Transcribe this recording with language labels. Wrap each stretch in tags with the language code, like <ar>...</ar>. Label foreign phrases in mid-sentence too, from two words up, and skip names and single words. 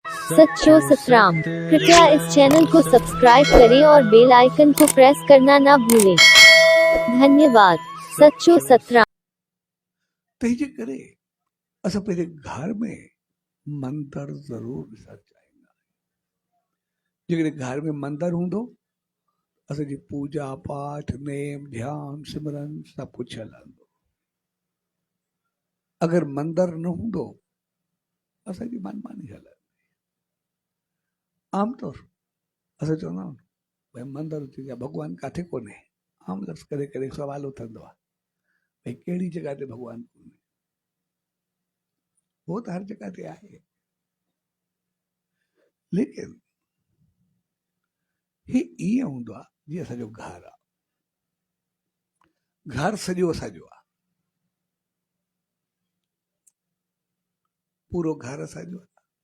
<sd>सच्चो सतराम।</sd> <hi>कृपया इस चैनल को सब्सक्राइब करें और बेल आइकन को प्रेस करना ना भूलें।</hi> <sd>धन्यवाद। सच्चो सतराम। तंहिंजे करे असां पंहिंजे घर में मंदर ज़रूर ॾिसणु चाहींदा आहियूं। जेकॾहिं घर में मंदर हूंदो असांजी पूजा पाठ नेम ध्यान सिमरन सभु कुझु हलंदो। अगरि मंदर न हूंदो असांजी मनमानी हलंदी। आमतौर असां चवंदा आहियूं भई मंदर थी विया भॻवानु किथे कोन्हे। आम लफ़्ज़ करे करे सुवाल उथंदो आहे भई कहिड़ी जॻह ते भॻवानु कोन्हे।</sd> <hi>वो तो हर जगह</hi> <sd>ते आहे, लेकिन ही ईअं हूंदो आहे जीअं असांजो घर आहे। घर सॼो असांजो आहे, पूरो घर असांजो आहे।</sd>